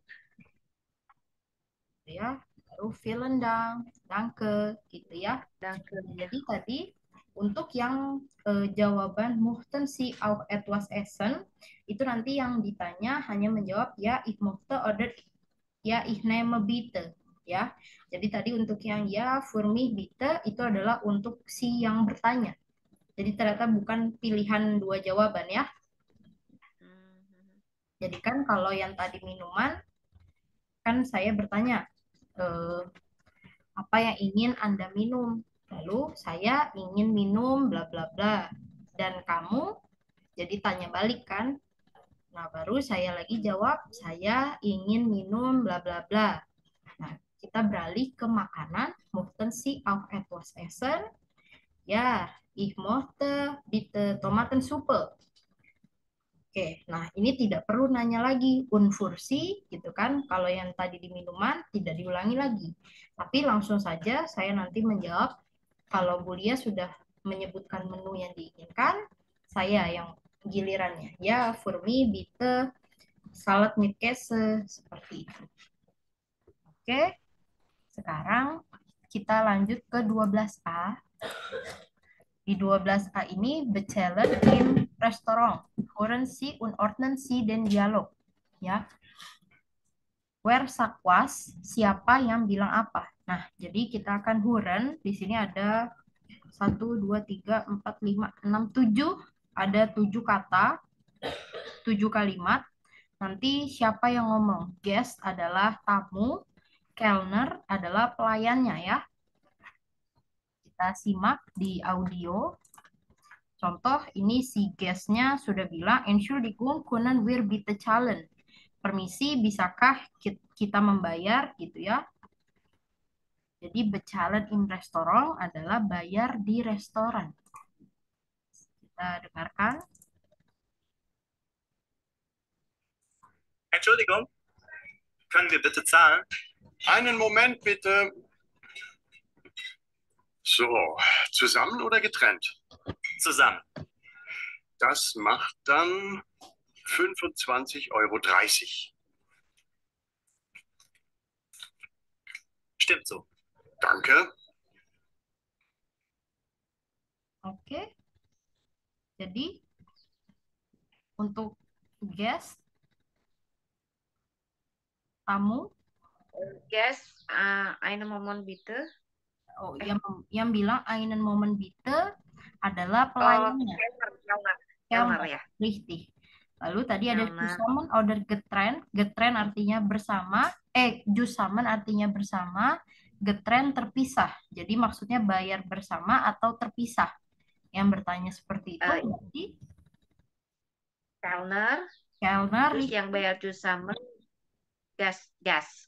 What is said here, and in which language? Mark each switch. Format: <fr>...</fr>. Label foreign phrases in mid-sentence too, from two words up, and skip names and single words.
<id>Ya, baru</id> <de>vielen Dank, danke,</de> <id>gitu ya. Danke ya. Jadi tadi untuk yang jawaban</id> <de>möchten Sie auch etwas essen</de> <id>itu nanti yang ditanya hanya menjawab</id> <de>ya ich möchte oder ya ich nehme bitte</de> <id>ya. Jadi tadi untuk yang</id> <de>ya für mich bitte</de> <id>itu adalah untuk si yang bertanya. Jadi ternyata bukan pilihan dua jawaban ya. Hmm. Jadi kan kalau yang tadi minuman kan saya bertanya eh, apa yang ingin Anda minum? Lalu saya ingin minum bla bla bla. Dan kamu jadi tanya balik kan? Nah, baru saya lagi jawab, saya ingin minum bla bla bla. Nah, kita beralih ke makanan.</id> <de>Möchten Sie auch etwas essen? Ya, ich möchte bitte Tomatensuppe.</de> <id>Oke, nah ini tidak perlu nanya lagi unfursi gitu kan. Kalau yang tadi di minuman tidak diulangi lagi. Tapi langsung saja saya nanti menjawab kalau Bulia sudah menyebutkan menu yang diinginkan, saya yang gilirannya. Ya,</id> <de>für mich bitte salad mit Käse</de> <id>seperti itu. Oke, sekarang kita lanjut ke 12A. Di 12A ini</id> <de>bezahlen im Restaurant. Hören Sie und ordnen Sie den Dialog.</de> <id>Ya. Where sakwas, siapa yang bilang apa. Nah, jadi kita akan huren. Di sini ada 1, 2, 3, 4, 5, 6, 7. Ada 7 kata, 7 kalimat. Nanti siapa yang ngomong? Guest adalah tamu, Kellner adalah pelayannya ya. Kita simak di audio. Contoh, ini si guestnya sudah bilang,</id> <de>Entschuldigung, können wir bitte zahlen?</de> <id>Permisi, bisakah kita membayar gitu ya? Jadi</id> <de>bezahlen im Restaurant</de> <id>adalah bayar di restoran. Kita dengarkan.</id> <de>Entschuldigung, können wir bitte zahlen? Einen Moment bitte. So, zusammen oder getrennt? Zusammen. Das macht dann 25,30 €. Stimmt so. Danke.</de> <id>Oke. Jadi untuk guest, tamu, Guess, einen Moment bitte. oh yang bilang</id> <de>einen Moment bitte</de> <id>adalah Oh, pelayannya. Kellner Kellner, ya. richtig. Lalu tadi ada Kellner.</id> <de>zusammen oder getrennt.</de> <id>Getrennt artinya bersama. Zusammen artinya bersama. Getrennt terpisah. Jadi maksudnya bayar bersama atau terpisah. Yang bertanya seperti itu Eh, berarti Kellner, Kellner, terus yang bayar zusammen gas.</id>